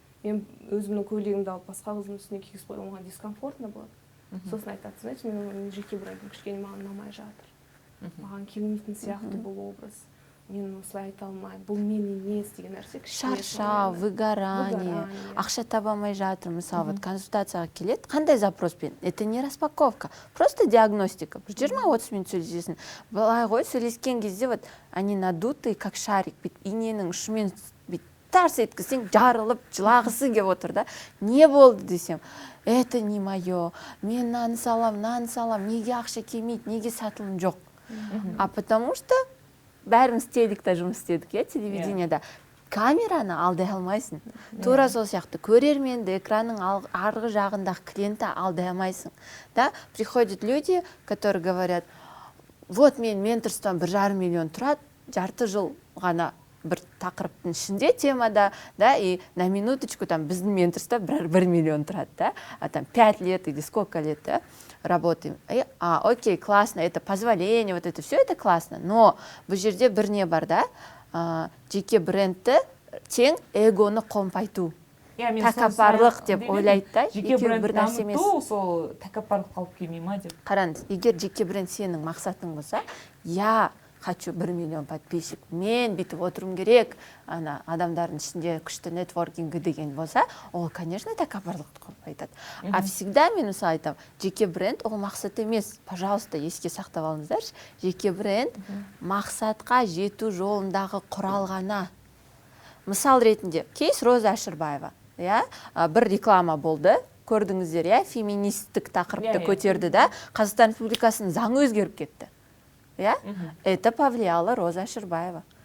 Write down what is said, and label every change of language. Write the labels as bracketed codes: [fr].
[kk] Мен өзімнің көйлегімді алып басқа қыздың үстіне кигізіп қойып, оған дискомфортно болады. Сосын айтады, знаете, мен жеке брендім кішкене маған ұнамай жатыр. Маған келмейтін сияқты бұл образ. Мен осылай айта алмаймын, бұл мен емес деген нәрсе. Шаршау, выгорание, ақша таба алмай жатыр, мысалы, консультацияға келеді, қандай запроспен? [ru] Это не распаковка, просто диагностика. [kk] 20-30 минут сөйлесесің. Былай ғой, сөйлескен кезде [ru] они надутые, как шарик, [kk] иненің ұшымен тарс еткізсең, жарылып, жылағысы келіп отыр да. Не болды десем? [ru] Это не мое. [kk] Мен наны салам, неге ақша келмейді, неге сатылым жоқ? [ru] А потому что [kk] бәріміз телекте жұмыс істедік, телевидениеда. Камераны алдай алмайсың. Тура сол сияқты көрерменді, экранның арғы жағындағы клиентті алдай алмайсың. [ru] Да? Приходят люди, которые говорят, вот [kk] мен менторством 1,5 миллион тұрады, жарты жыл ғана бір тақырыптың ішінде темада, [ru] да, и на минуточку там [kk] біздің менторство 1 миллион тұрады, [ru] да, а там 5 лет или сколько лет, да, работаем. Окей, классно, это позволение, вот это все это классно, но [kk] бұл жерде бір не бар, [ru] да, [kk] жеке брендті тең эгоны қомпайту. Тәкаппарлық деп ойлайды да, жеке бренд дамыту сол тәкаппарлық қалып келмей ма деп. Қараңыз, егер жеке бренд сенің мақсатың болса, [ru] я хочу 1 миллион подписчик, [kk] мен бүйтіп отыруым керек, адамдардың ішінде күшті нетворкингі деген болса, ол, конечно, тәкаппарлықты қомпайтады. А всегда мен мысалы айтамын, жеке бренд ол мақсат емес. Пожалуйста, еске сақтап алыңыздаршы. Жеке бренд мақсатқа жету жолындағы құрал ғана. Мысал ретінде, кейс Роза Ашырбаева. Бір реклама болды, көрдіңіздер, феминистік тақырыпты көтерді да, Қазақстан Республикасының заңы өзгеріп кетті. [ru] Это повлияло Роза Ашырбаева.